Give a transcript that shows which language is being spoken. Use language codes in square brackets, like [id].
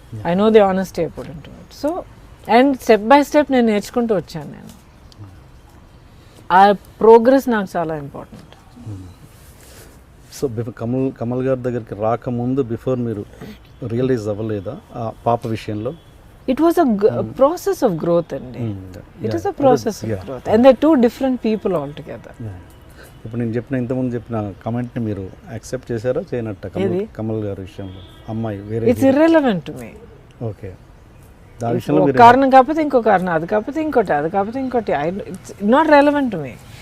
[en] I know the honesty I put in to it. So and step by step [te] నేను నేర్చుకుంటూ వచ్చాను. నేను ఆ ప్రోగ్రెస్ నాకు చాలా ఇంపార్టెంట్. సో కమల్ గారి దగ్గరికి రాకముందు బిఫోర్ మీరు రియలైజ్ అవ్వలేదా ఆ పాప విషయంలో? [en] It was a process of growth అండి. It is a process of growth and they're two different people altogether. [te] ఇప్పుడు నేను ఇంతకుముందు చెప్పిన కమెంట్ని మీరు యాక్సెప్ట్ చేశారా చేయనట్ట? కమల్ గారి విషయంలో అమ్మాయి వేరే, [en] It's irrelevant to me. [te] Okay, దాని విషయంలో ఒక కారణం కాకపోతే ఇంకో కారణం, అది కాకపోతే ఇంకోటి, అది కాకపోతే ఇంకోటి, [en] It's not relevant to me.